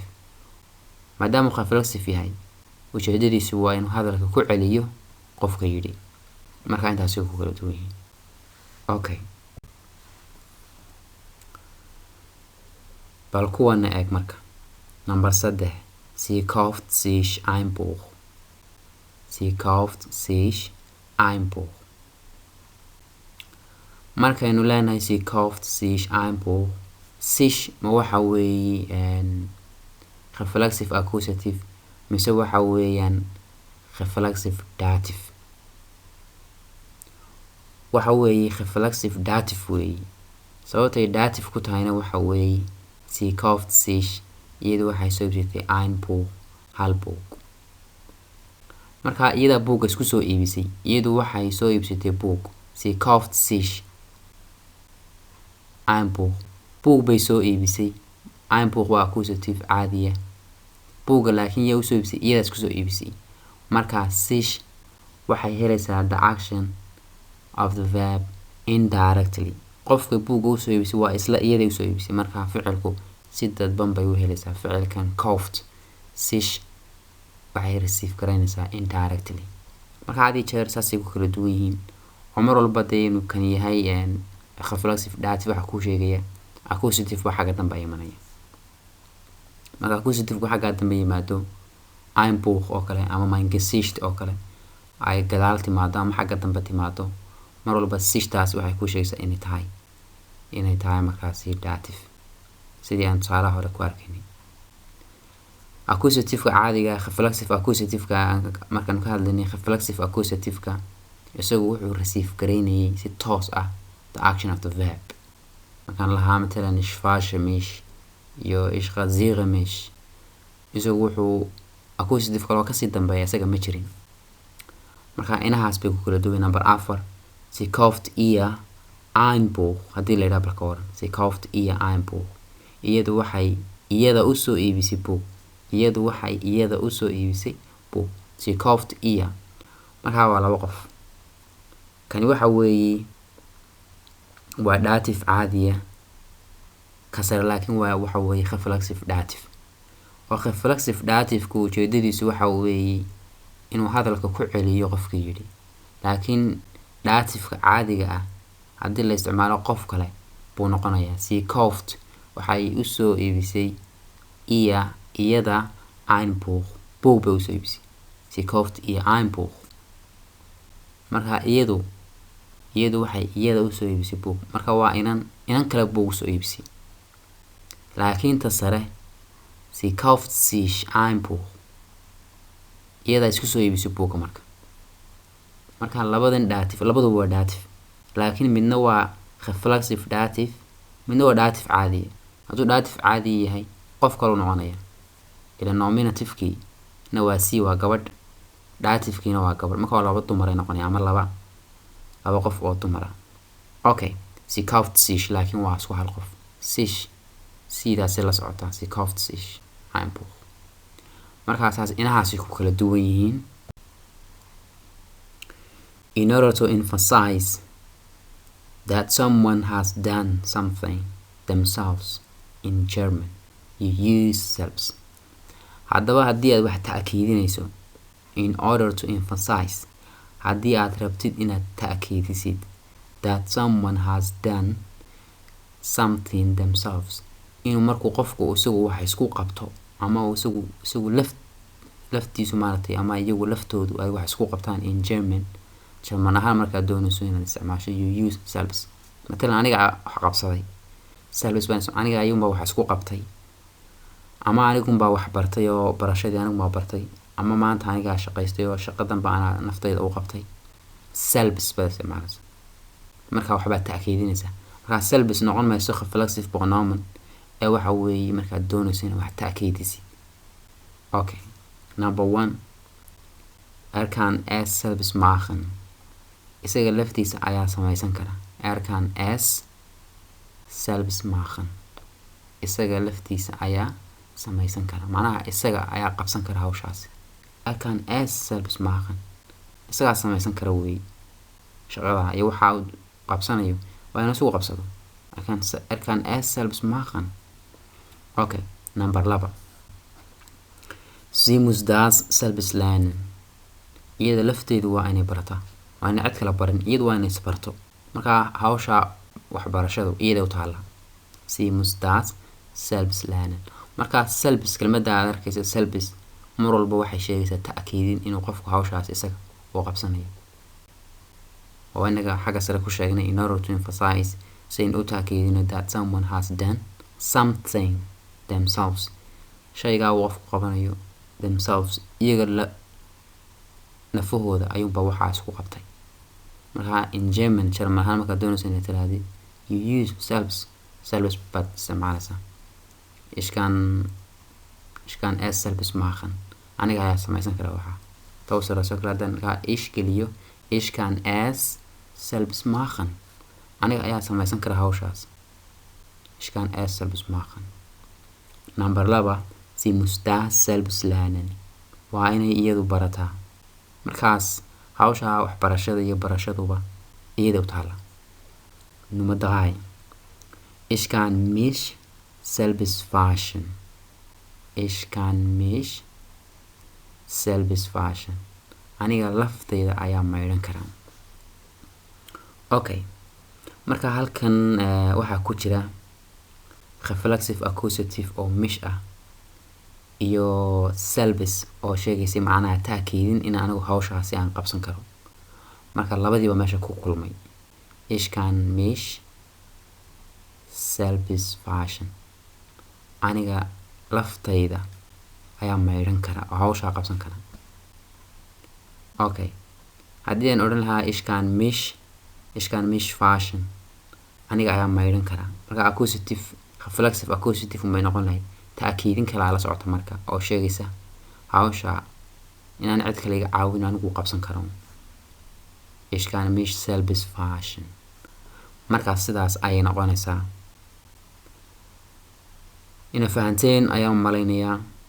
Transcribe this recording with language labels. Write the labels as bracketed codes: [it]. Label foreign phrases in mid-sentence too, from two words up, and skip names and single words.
[so] maadaama reflexive yahay, ujeedadiisu waa inuu hadalka ku celiyo qofka yidhi. marka intaasay ku kala duwan yihiin. okay, bal kuwana eeg marka. [en] number 3, [de] sie kauft sich ein Buch. [so] markaynu leenahay [de] sie kauft sich ein Buch, [so] sich ma waxa weeye [en] reflexive accusative [so] mise waxa weeyaan [en] reflexive dative? [so] waxa weeye [en] reflexive dative [so] weeye. sababtay dative ku tahayna waxa weeye [de] sie kauft sich [so] iyadu waxay soo iibsatay [de] ein Buch, [so] hal buug. markaa iyada buugga isku soo iibisay, iyadu waxay soo iibsatay buug. [de] sie kauft sich ein Buch, [so] buug bay soo iibisay. [de] ein Buch [so] waa accusative caadiya. buugga laakiin yaa usoo iibisay, iyada isku soo iibisay. markaa sich waxay helaysaa [en] the action of the verb indirectly. [so] qofka buugga usoo iibisay waa isla iyada usoo iibisay. markaa ficilku si dadban bay u helaysaa. ficilkan [de] kauft sich [so] waxay receive garanaysaa indirectly. marka hadii jeer saasay ku kala duwan yihiin. oo mar walba dee inuu kan yahay [en] reflexive dative [so] waxa ku sheegaya accusative waxa xagga dambe imanaya. marka accusative waxa xagga dambe yimaado [de] ein Buch [so] oo kale ama [de] mein Gesicht [so] oo kale ay gadaal timaado ama xagga dambe timaado, mar walba sichtaas waxay ku sheegaysaa inay tahay markaasi dative, sidii aan tusaalaha hore ku arkaynay. accusative-ka caadiga [en] reflexive accusative-ka [so] markaan ka hadlaynay, [en] reflexive accusative-ka [so] isagu wuxuu receive garaynayay si toos ah [en] the action of the verb. [so] markaan lahaa matalan [de] ich fashe mich iyo ich ghaziere mich, [so] isagu wuxuu accusative kaloo kasii dambeeya isaga ma jirin. marka inahaas bay ku kala duwan. [en] number 4, [de] sie kauft ihr ein Buch. [so] haddii la yidhaha balka waran [de] sie kauft ihr ein Buch, [so] iyadu waxay iyada usoo iibisay buug. [de] sie kauft ihr. [so] markaa waa laba qof. kani waxa weeye waa dative caadiya, kasar laakiin waxa weeye [en] reflexive dative. [so] oo [en] reflexive dative-ku [so] ujeedadiisu waxa weeye inuu hadalka ku celiyo qofka yidhi. laakiin dative-ka caadiga ah haddii la isticmaalo qof kale buu noqonayaa. [de] sie kauft [so] waxay usoo iibisay iyada [de] ein Buch, [so] buug bay usoo iibisay. [de] sie kauft ihr ein Buch. [so] marka iyadu waxay iyada usoo iibisay buug. marka waa inan kale buug usoo iibisay. laakiin ta sare [de] sie kauft sich ein Buch, [so] iyada isku soo iibisay buugga. marka labadan dative labadu waa dative, laakiin midna waa [en] reflexive dative, [so] midna waa dative caadi. hadduu dative caadi yahay qof kale noqonaya. ila nominative-kii na waa si waa gabadh, dative-kiina waa gabadh. marka waa laba dumar ay noqonaya ama laba laba qof oo dumar ah. Okay, [de] sie kauft sich [so] laakiin waa isku hal qof. Sich sidaasi la socota, [de] sie kauft sich ein Buch. [so] Markaasaas inahaasi ku kala duwan yihiin. [en] In order to emphasize that someone has done something themselves in German, you use selbst. [so] Haddaba haddii aad wax ta'kiidinayso, [en] in order to emphasize, [so] haddii aad rabtid inaad ta'kiidisid [en] that someone has done something themselves, [so] inuu markuu qofku isagu wax isku qabto ama isagu laftiisu maartay ama iyagu laftoodu ay wax isku qabtaan [en] in German [so] ahaan markaad doonayso inaad isticmaasho, [en] you use selbst. [so] Matalan aniga wax qabsaday, selbst baan aniga ayuunba wax isku qabtay, ama anigunba wax bartay oo barashadii anigunba bartay, ama maanta aniga shaqaystay oo shaqadan baan naftayda u qabtay. Selbst baa isticmaalaysa marka waxba ta'kiidinaysa. Marka selbst noqon mayso [en] reflexive pronoun [so] ee waxa weeye markaad doonayso inaad wax ta'kiidisid. [en] Okay, number 1, [de] kan selbst machen. [so] Isaga laftiisa ayaa samaysan kara. [de] Kan selbst machen. [so] Isaga laftiisa ayaa samaysan kara. Macnaha isaga ayaa qabsan kara hawshaas. [de] Kan selbst machen. [so] Isaga samaysan kara weey. Shaqada iyo waxa uu qabsanayo waa inuu soo qabsado. [de] Kan selbst machen. [en] Okay, number 2. [de] Sie muss das selbst lernen. [so] Iyada lafteedu waa inay barataa. Waa inay cid kala barin, iyadu waa inay isbarto. Marka hawsha waxbarashadu iyada u taala. [de] Sie muss das selbst lernen. [so] Marka selbst kelmadda aad arkaysa selbst mar walba waxay sheegaysaa ta'kiidin inuu qofku hawshaas isaga uu qabsanayo. waa inaga xagga sare ku sheegnay [en] in order to emphasize saying [so] u ta'kiidino [en] that someone has done something themselves. [so] Shayga uu qofku qabanayo themselves iyaga nafahooda ayuunba waxaa isku qabtay. Marka [en] in German [so] ahaan markaad doonayso inaad tiraahdo [en] you use selbst [so] baad isticmaalaysaa. [de] Ich kann es selbst machen. [so] Aniga ayaa samaysan kara waxaa. Tawsara soo kala dan ich geliyo [de] ich kann es selbst machen. [so] Aniga ayaa samaysan kara hawshaas. [de] Ich kann es selbst machen. [en] Number 2, [de] sie muss das selbst lernen. [so] Waa inay iyadu barataa. Markaas hawsha waxbarashada iyo barashaduba iyada u taala. [de] Nummer 3, ich kann mich selbst waschen. Ich kann mich selbst waschen. [so] Aniga laftayda ayaa maydhan kara. Okay, marka halkan waxaa ku jira reflexive accusative oo mich ah iyo selbst oo sheegaysa macnaha ta'kiidin in anigu hawshaasi aan qabsan karo. Marka labadiiba meesha ku kulmay. [de] Ich kann mich selbst waschen. [so] Aniga laftayda ayaa maydhan kara oo hawsha qabsan kara. Okay, haddii aan odhan lahaa [de] ich kann mich waschen. [so] Aniga ayaa maydhan kara. Marka [en] accusative reflexive accusative [so] may noqon lahayd ta'kiidin kala la socota marka oo sheegaysa hawsha inaan cid kale iga caawin anigu qabsan karo. [de] Ich kann mich selbst waschen. [so] Marka sidaas ayay noqonaysaa. Ina fahanteen ayaan malaynayaa.